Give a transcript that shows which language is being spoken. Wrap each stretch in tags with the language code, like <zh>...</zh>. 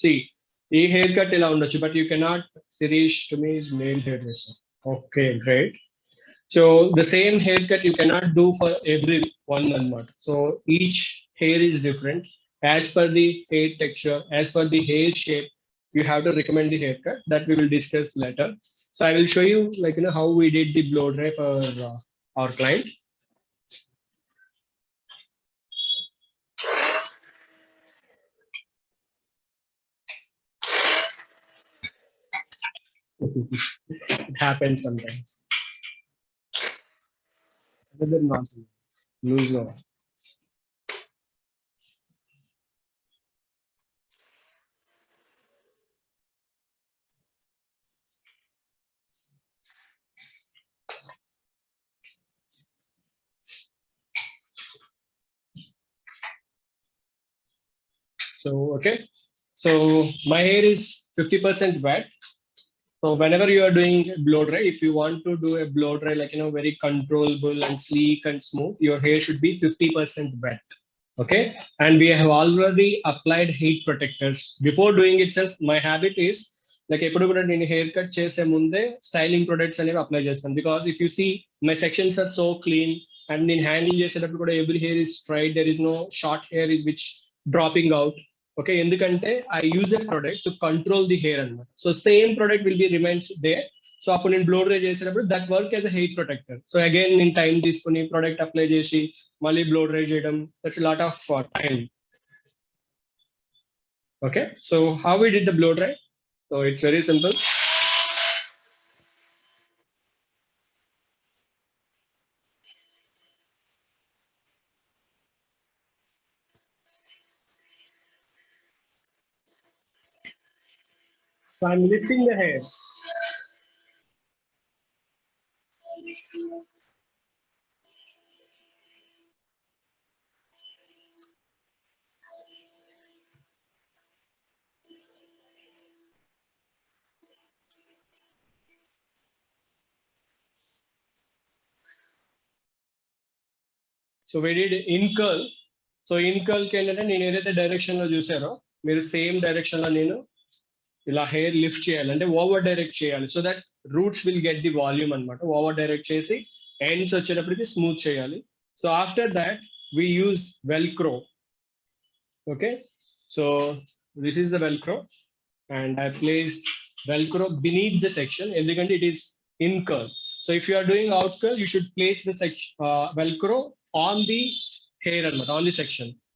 <en>సి</en> <te>ఈ hair cut ఇలా ఉండొచ్చు,</te> <en>But you cannot. Shirish to me is male hairdresser. Okay, great. So the same haircut you cannot do for every one అన్నమాట. So each hair is different as per the hair texture, as per the hair shape. You have to recommend the haircut that we will discuss later. So I will show you, like, how we did the blow dry for our client. It happens sometimes. Another nonsense. Lose no. So okay. So my hair is 50% wet. So whenever you are doing blow dry, if you want to do a blow dry, like, very controllable and sleek and smooth, your hair should be 50% wet. Okay. And we have already applied heat protectors before doing itself. My habit is like</en> <te>ఎప్పుడు కూడా నేను hair cut చేసే ముందే styling products అనేవి apply చేస్తాను.</te> <en>because if you see my sections are so clean and</en> <te>నేను handle చేసేటప్పుడు కూడా</te> <en>Every hair is straight, there is no short hair is which dropping out. Okay, ఎందుకంటే I use a product to control the hair అనమాట. So same product will be remains they. So</en> <te>అప్పుడు నేను blow dry చేసేటప్పుడు</te> <en>That work as a hair protector.</en> <te>So again నేను time తీసుకుని product apply చేసి మళ్ళీ blow dry చేయడం,</te> <en>That's lot of time. Okay, so how we did the blow dry? So it's very simple. So I'm lifting the hair. So we did in curl.</en> <te>So in curl కి ఏంటంటే నేను ఏదైతే direction లో చూసారో మీరు same direction లో నేను ఇలా హెయిర్ లిఫ్ట్ చేయాలి, అంటే ఓవర్ డైరెక్ట్ చేయాలి,</te> <en>so that roots will get the volume</en> <te>అనమాట. ఓవర్ డైరెక్ట్ చేసి ఎండ్స్ వచ్చేటప్పటికి స్మూత్ చేయాలి.</te> <en>So after that we use velcro. Okay, so this is the velcro, and I placed velcro beneath the section ఎందుకంటే it is in curl. So if you are doing out curl, you should place the velcro on the hair and on the section.</en>